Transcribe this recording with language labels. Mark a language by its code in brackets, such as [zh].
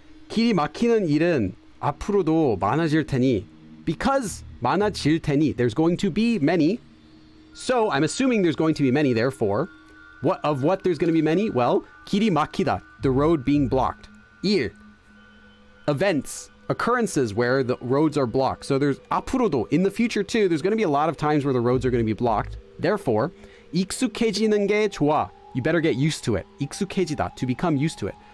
[ko] 길이 막히는 일은 앞으로도 많아질 테니, [en] because 많아질 테니, there's going to be many. So I'm assuming there's going to be many, therefore What there's going to be many? Well, [ko] 길이 막히다, [en] the road being blocked. 일, events, occurrences where the roads are blocked. So there's 앞으로도, in the future too, there's going to be a lot of times where the roads are going to be blocked. Therefore, [ko] 익숙해지는 게 좋아. [en] You better get used to it. [ko] 익숙해지다, [en] to become used to it.